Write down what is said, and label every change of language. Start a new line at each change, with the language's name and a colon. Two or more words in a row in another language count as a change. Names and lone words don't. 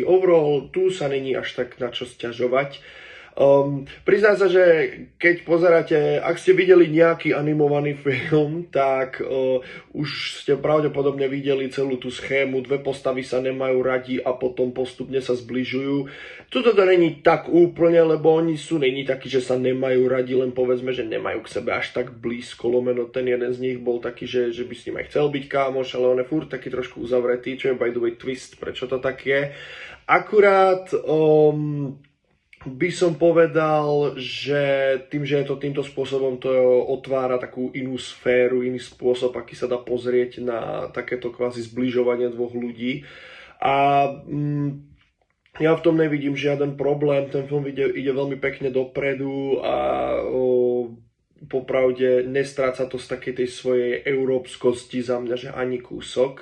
Slovak: Overall, tu sa není až tak na čo sťažovať. Priznám sa, že keď pozeráte, ak ste videli nejaký animovaný film, tak už ste pravdepodobne videli celú tú schému, 2 postavy sa nemajú radi a potom postupne sa zbližujú. Tuto to není tak úplne, lebo oni sú není takí, že sa nemajú radi, len povedzme, že nemajú k sebe až tak blízko, lomeno ten jeden z nich bol taký, že by s ním aj chcel byť kámoš, ale on je furt taký trošku uzavretý, čo je
English: by the way
Slovak: twist, prečo to tak je. Akurát by som povedal, že tým, že je to týmto spôsobom, to otvára takú inú sféru, iný spôsob, aký sa dá pozrieť na takéto kvázi zbližovanie dvoch ľudí. A ja v tom nevidím žiaden problém, ten film ide veľmi pekne dopredu a popravde nestráca to z takej tej svojej európskosti za mňa, že ani kúsok.